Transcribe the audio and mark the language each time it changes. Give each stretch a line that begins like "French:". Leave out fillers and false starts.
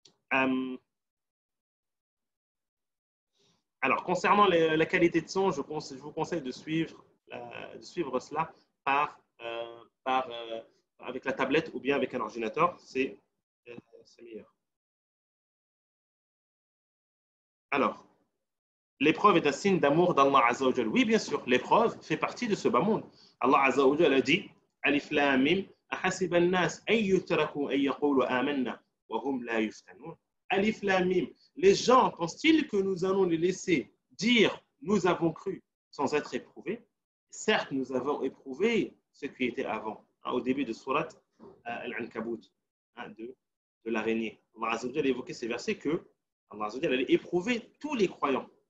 French: Alors, concernant la qualité de son, je vous conseille de suivre cela avec la tablette ou bien avec un ordinateur. C'est meilleur. Alors, l'épreuve est un signe d'amour d'Allah Azza wa Jal. Oui, bien sûr, l'épreuve fait partie de ce bas monde. Allah Azza wa Jal a dit Alif Lam Mim
Arabic: أحسب الناس أن يتركوا أن يقولوا آمنا وهم لا يفتنون. Alif Lam Mim.
French: Les gens pensent-ils que nous allons les laisser dire nous avons cru sans être éprouvés? Certes, nous avons éprouvé ce qui était avant, au début de Surat Al-Ankabut, de l'araignée. Allah Azza wa Jal a évoqué ces versets que Allah Azza wa Jal allait éprouver tous les croyants.